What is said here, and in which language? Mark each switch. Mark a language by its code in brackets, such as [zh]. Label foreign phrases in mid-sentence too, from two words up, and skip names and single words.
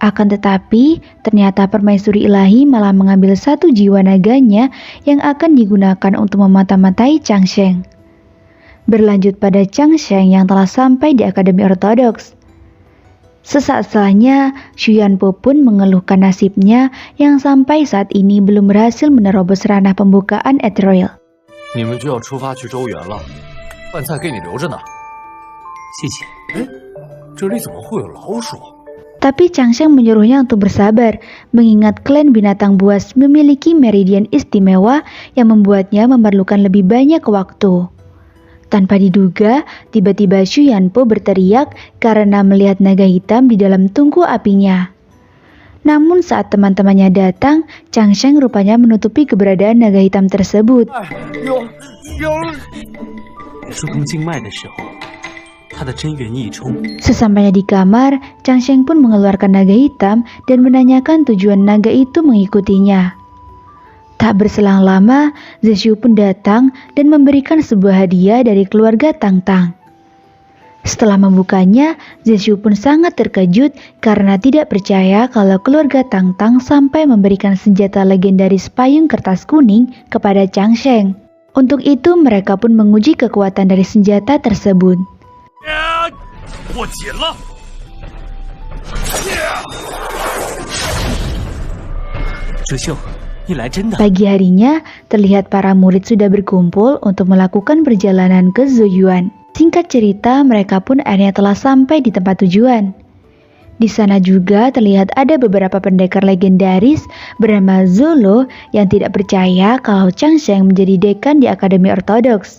[id] Akan tetapi, ternyata permaisuri ilahi malah mengambil satu jiwa naganya yang akan digunakan untuk memata-matai Changsheng. Berlanjut pada Changsheng yang telah sampai di Akademi Ortodoks. Sesaat setelahnya, Xu Yanpo pun mengeluhkan nasibnya yang sampai saat ini belum berhasil menerobos ranah pembukaan Ethereal. [zh] 你们就要出发去周原了，饭菜给你留着呢。谢谢。哎，这里怎么会有老鼠？ [id] Tapi Changsheng menyuruhnya untuk bersabar, mengingat klan binatang buas memiliki meridian istimewa yang membuatnya memerlukan lebih banyak waktu. Tanpa diduga, tiba-tiba Xu Yanpo berteriak karena melihat naga hitam di dalam tungku apinya. Namun saat teman-temannya datang, Changsheng rupanya menutupi keberadaan naga hitam tersebut. [zh] 疏通经脉的时候，他的真元一冲。 [id] Sesampainya di kamar, Changsheng pun mengeluarkan naga hitam dan menanyakan tujuan naga itu mengikutinya. Tak berselang lama, Zeshu pun datang dan memberikan sebuah hadiah dari keluarga Tang Tang. Setelah membukanya, Zeshu pun sangat terkejut karena tidak percaya kalau keluarga Tang Tang sampai memberikan senjata legendaris payung kertas kuning kepada Changsheng. Untuk itu mereka pun menguji kekuatan dari senjata tersebut. [zh] 我紧了。哲秀，你来真的。 [id] Pagi harinya, terlihat para murid sudah berkumpul untuk melakukan perjalanan ke Zhuoyuan. Singkat cerita, mereka pun akhirnya telah sampai di tempat tujuan. Di sana juga terlihat ada beberapa pendekar legendaris bernama Zolo yang tidak percaya kalau Changsheng menjadi dekan di Akademi Ortodoks.